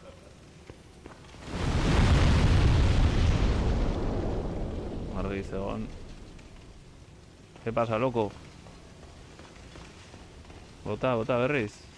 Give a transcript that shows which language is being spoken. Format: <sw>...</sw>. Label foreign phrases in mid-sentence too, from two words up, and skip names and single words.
<eu>Argi zegoen.</eu> <es>¿Qué pasa, loco?</es> <eu>Bota berriz.</eu>